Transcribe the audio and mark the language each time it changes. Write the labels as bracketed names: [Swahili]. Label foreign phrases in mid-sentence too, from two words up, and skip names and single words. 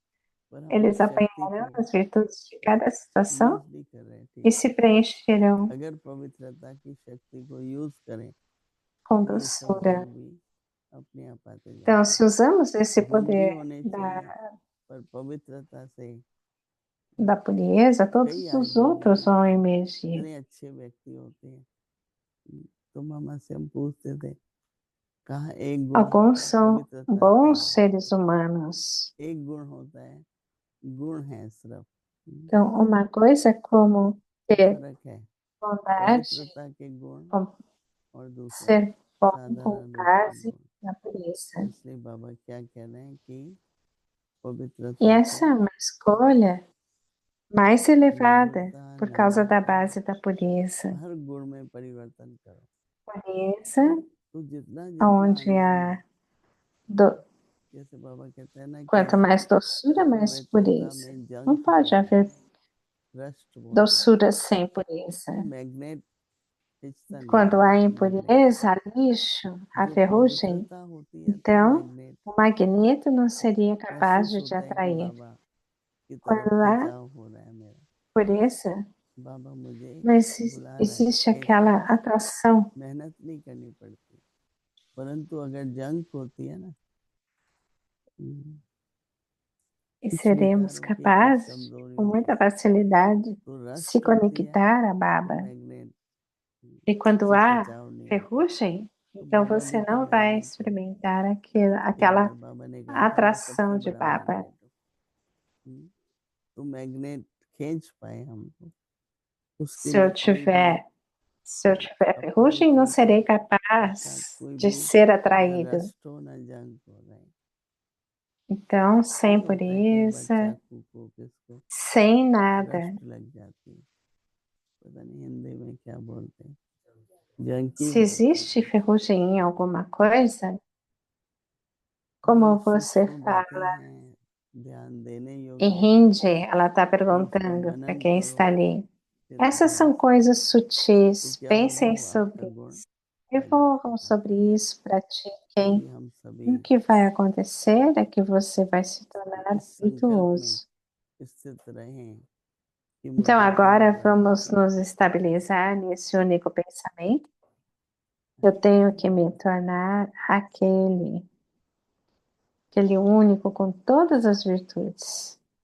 [Hindi] पर हम [Portuguese] Eles [Hindi] उस शक्ति [Portuguese] apanharão [Hindi] को [Portuguese] as virtudes de cada situação [Hindi] यूज नहीं कर रहे। [Portuguese] e [Hindi] ठीक, [Portuguese] se preencherão [Hindi] अगर पवित्रता की शक्ति को यूज करें [Portuguese] com [Hindi] तो ये सब गुण [Portuguese] doçura. [Hindi] भी अपने आप आते [Portuguese] Então, [Hindi] जाएंगे। [Portuguese] se usamos esse [Hindi] गुण भी [Portuguese] poder [Hindi] होने [Portuguese] da, [Hindi] चाहिए, पर पवित्रता से [Portuguese] da pureza, [Hindi] कई [Portuguese] todos os [Hindi] आदमी [Portuguese] outros vão emergir. [Hindi] इतने अच्छे व्यक्ति होते हैं। तो मामा से हम पूछते थे, कहाँ एक गुण होता [Portuguese] Alguns [Hindi] है [Portuguese] são [Hindi] पवित्रता क्या [Portuguese] bons [Hindi] है? [Portuguese] seres humanos. [Hindi] एक गुण होता है, गुण है सिर्फ। [Portuguese] Então, uma coisa é como ter [Hindi] फर्क है [Portuguese] bondade, [Hindi] पवित्रता के गुण [Portuguese] com [Hindi] और दूसरा [Portuguese] ser bom com [Hindi] साधारण रूप के [Portuguese] base [Hindi] गुण। [Portuguese] na pureza. [Hindi] इसलिए बाबा क्या कह रहे हैं कि [Portuguese] E [Hindi] पवित्रता [Portuguese] essa é [Hindi] को [Portuguese] uma escolha mais elevada [Hindi] मधुरता, [Portuguese] por causa da [Hindi] नम्रता, [Portuguese] base da pureza. [Hindi] हर गुण में परिवर्तन करो। [Portuguese] Pureza, [Hindi] तो जितना जितना [Portuguese] onde [Hindi] अंदर [Portuguese] há [Hindi] में, जैसे बाबा कहते हैं ना [Portuguese] quanto [Hindi] कि [Portuguese] mais doçura, mais [Hindi] पवित्रता [Portuguese] pureza. [Hindi] में [Portuguese] Não [Hindi] जंक [Portuguese] pode [Hindi] नहीं [Portuguese] haver [Hindi] है, रस्ट बोलते हैं। [Portuguese] doçura sem pureza. [Hindi] तो मैग्नेट खींचता नहीं [Portuguese] Quando há [Hindi] है, मैग्नेट। [Portuguese] impureza, há lixo, há [Hindi] जो [Portuguese] ferrugem, [Hindi] पवित्रता होती है तो [Portuguese] então [Hindi] मैग्नेट [Portuguese] o magneto não seria capaz [Hindi] महसूस [Portuguese] de te [Hindi] होता है कि [Portuguese] atrair. [Hindi] बाबा की तरफ [Portuguese] Quando há [Hindi] खिंचाव हो रहा है मेरा, [Portuguese] pureza, [Hindi] बाबा मुझे [Portuguese] mas [Hindi] बुला रहा है, [Portuguese] existe [Hindi] खींच रहा [Portuguese] aquela [Hindi] है। [Portuguese] atração. [Hindi] मेहनत नहीं करनी पड़ती, परंतु अगर जंक होती है ना, [Portuguese] E [Hindi] कुछ [Portuguese] seremos [Hindi] विकारों की, कुछ [Portuguese] capazes, com [Hindi] कमजोरियों [Portuguese] muita [Hindi] की, [Portuguese] facilidade, [Hindi] तो [Portuguese] se [Hindi] रस्ट होती है [Portuguese] conectar a [Hindi] तो [Portuguese] Baba. [Hindi] मैग्नेट [Portuguese] E quando [Hindi] से [Portuguese] há [Hindi] खिंचाव नहीं होता। [Portuguese] ferrugem, [Hindi] तो [Portuguese] então [Hindi] बाबा [Portuguese] você [Hindi] भी तो [Portuguese] não vai [Hindi] मैग्नेट है। [Portuguese] experimentar [Hindi] एक [Portuguese] aquela [Hindi] बार बाबा ने कहा था मैं [Portuguese] atração [Hindi] सबसे [Portuguese] de [Hindi] बड़ा [Portuguese] Baba. [Hindi] मैग्नेट हूँ। तो मैग्नेट खींच पाए हमको, उसके [Portuguese] Se eu [Hindi] लिए कोई भी [Portuguese] tiver, se eu tiver ferrugem, não [Hindi] अपवित्रता, [Portuguese] serei [Hindi] अर्थात [Portuguese] capaz [Hindi] कोई [Portuguese] de [Hindi] भी [Portuguese] ser [Hindi] न [Portuguese] atraído. [Hindi] रस्ट हो न जंक हो रहे। [Portuguese] Então, sem [Hindi] नहीं होता है कई बार [Portuguese] pureza, [Hindi] चाकू को किसको [Portuguese] sem nada. [Hindi] रस्ट लग जाती है, पता नहीं हिंदी में क्या बोलते हैं, जंकी [Portuguese] Se [Hindi] बोलते [Portuguese] existe [Hindi] हैं। [Portuguese] ferrugem em alguma coisa, [Hindi] तो ये [Portuguese] como você [Hindi] सूक्ष्म बातें [Portuguese] fala [Hindi] हैं, ध्यान देने [Portuguese] e [Hindi] योग्य हैं। [Portuguese] rinde, ela está [Hindi] इसको [Portuguese] perguntando para [Hindi] मनन [Portuguese] quem [Hindi] करो [Portuguese] está ali. [Hindi] फिर [Portuguese] Essas [Hindi] ध्यान [Portuguese] são [Hindi] से, [Portuguese] coisas [Hindi] तो [Portuguese] sutis, [Hindi] क्या होगा, [Portuguese] pensem [Hindi] वो आपका [Portuguese] sobre [Hindi] गुण [Portuguese] isso. [Hindi] बढ़ाते [Portuguese] Evolvam [Hindi] जाएंगे। [Portuguese] sobre isso, pratiquem. [Hindi] तभी हम [Portuguese] E o [Hindi] सभी [Portuguese] que vai acontecer é que você vai se tornar [Hindi] इस संकल्प में [Portuguese] virtuoso. [Hindi] स्थित रहें कि [Portuguese] Então, [Hindi] मुझे ही [Portuguese] agora [Hindi] मिलना [Portuguese] vamos [Hindi] है। [Portuguese] nos estabilizar nesse único pensamento. Eu tenho que me tornar aquele único com todas as virtudes.